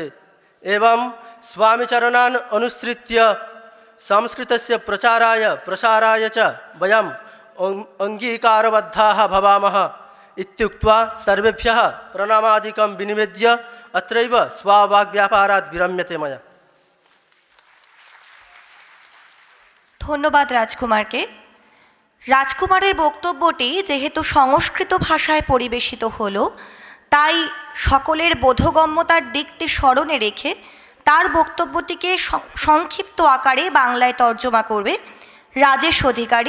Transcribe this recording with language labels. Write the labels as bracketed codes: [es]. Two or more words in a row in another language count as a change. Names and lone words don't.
[sa] एवं स्वामीचरणान् अनुसृत्य संस्कृतस्य प्रचाराय प्रसाराय च वयम् अंगीकारबद्धाः भवामः इत्युक्त्वा सर्वेभ्यः प्रणामादिकं विनिवेद्य अत्रैव स्वावाग्व्यापारात् विरम्यते मया। [bn] ধন্যবাদ রাজকুমারকে। রাজকুমারের বক্তব্যটি যেহেতু সংস্কৃত ভাষায় পরিবেশিত হলো, তাই সকলের বোধগম্যতার দিকটি স্মরণে রেখে তার বক্তব্যটিকে সংক্ষিপ্ত আকারে বাংলায় তর্জমা করবে রাজেশ অধিকারী।